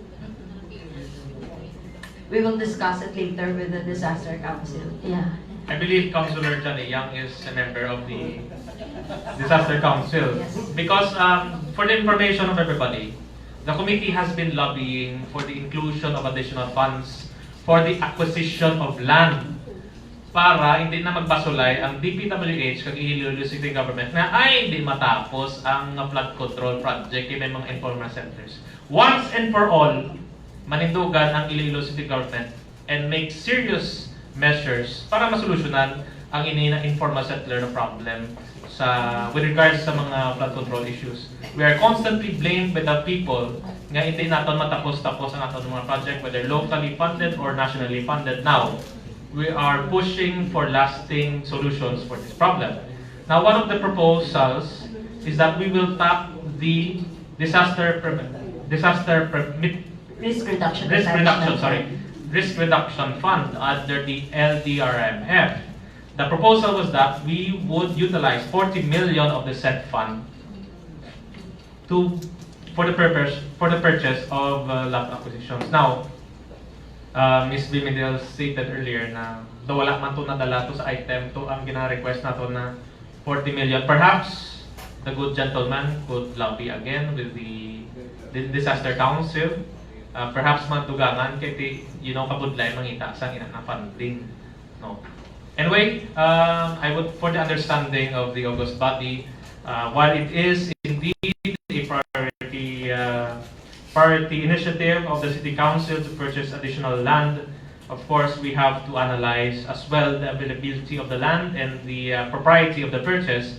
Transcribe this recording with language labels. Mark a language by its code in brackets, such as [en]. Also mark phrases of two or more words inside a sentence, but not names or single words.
[en] We will discuss it later with the Disaster Council. Yeah. I believe Councilor Johnny Young is a member of the Disaster Council. Yes. Because for the information of everybody, the committee has been lobbying for the inclusion of additional funds for the acquisition of land [hil] para hindi na magpasulay ang DPWH kag Iloilo City Government na ay di matapos ang [en] flood control project [hil] in mga [en] informal centers. Once and for all, [hil] manindugan ang [en] Iloilo City Government and make serious measures [hil] para masolusyonan ang ini na [en] informal settler na problem with regards [hil] sa mga [en] flood control issues. We are constantly blamed by the people [hil] nga hindi naton matapos-tapos ang aton mga project, [en] whether locally funded or nationally funded. Now, we are pushing for lasting solutions for this problem. Now, one of the proposals is that we will tap the risk reduction fund under the LDRMF. The proposal was that we would utilize 40 million of the said fund for the purchase of lot acquisitions. Now, Ms. Bimidel stated earlier [hil] na daw wala man to nadala to sa item to ang gina-request nato na 40 million. [en] Perhaps the good gentleman could lobby again with the Disaster Council. [hil] Perhaps matugangan kay kabudlay mangita sa ina na funding. No. [en] Anyway, I would, for the understanding of the August body, while it is indeed a priority initiative of the City Council to purchase additional land, of course we have to analyze as well the availability of the land and the propriety of the purchase.